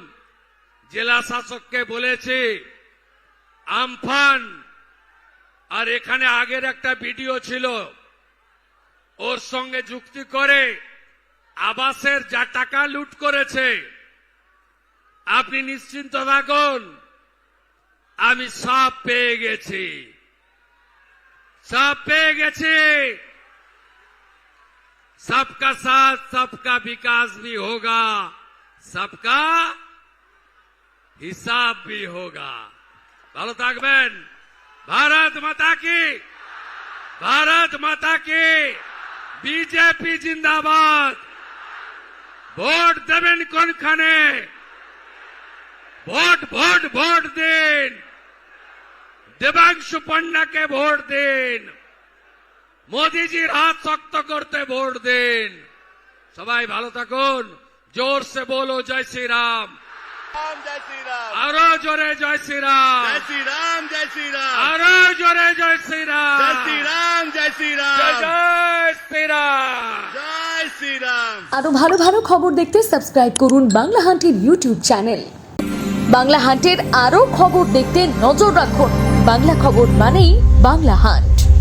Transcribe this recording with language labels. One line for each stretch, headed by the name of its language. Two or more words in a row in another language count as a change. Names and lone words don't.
Bangla: জেলা শাসককে বলেছি, আমফান আর এখানে আগের একটা ভিডিও ছিল, ওর সঙ্গে যুক্তি করে আবাসের যা টাকা লুট করেছে, আপনি নিশ্চিন্ত থাকুন, আমি সব পেয়ে গেছি, সব পেয়ে গেছি।
Hindi: सबका साथ सबका विकास भी होगा, सबका हिसाब भी होगा।
Bangla: ভালো থাকবেন।
Hindi: भारत माता की, भारत माता की।
Bangla: বিজেপি জিন্দাবাদ। ভোট দেবেন কোনখানে? ভোট ভোট ভোট দিন। দেবাংশু পন্ডাকে ভোট দিন। মোদিজির হাত শক্ত করতে ভোট দিন। সবাই ভালো থাকুন।
Hindi: जोर से बोलो जय श्री राम। जय श्री राम।
Bangla: আরো জোরে জয় শ্রী রাম।
Hindi: जय श्री राम। जय श्री राम।
Bangla: আরো জোরে জয় শ্রী রাম।
Hindi: जय श्री राम। जय श्री राम।
Bangla: জয় শ্রী রাম।
Hindi: जय श्री राम।
Bangla: আরো ভালো ভালো খবর দেখতে সাবস্ক্রাইব করুন বাংলা হান্টের ইউটিউব চ্যানেল। বাংলা হান্টের আরো খবর দেখতে নজর রাখুন। বাংলা খবর মানেই বাংলা হান্ট।